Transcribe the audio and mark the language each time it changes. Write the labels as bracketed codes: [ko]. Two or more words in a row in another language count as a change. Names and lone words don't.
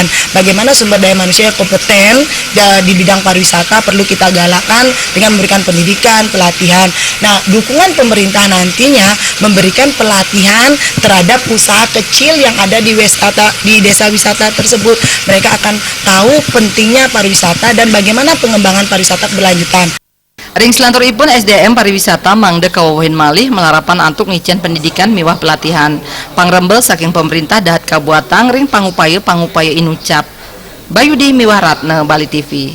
[id] Bagaimana sumber daya manusia kompeten di bidang pariwisata perlu kita galakkan dengan memberikan pendidikan, pelatihan. Nah, dukungan pemerintah nantinya memberikan pelatihan terhadap usaha kecil yang ada di desa wisata tersebut. Mereka akan tahu pentingnya pariwisata dan bagaimana pengembangan pariwisata berlanjutan. [ban] Ring selanturipun SDM pariwisata mangde kawawahin malih melarapan antuk ngicen pendidikan miwah pelatihan. Pangrembel saking pemerintah dahat kabuatang ring pangupaya inucap. [id] Bayudi Miwah Ratna, Bali TV.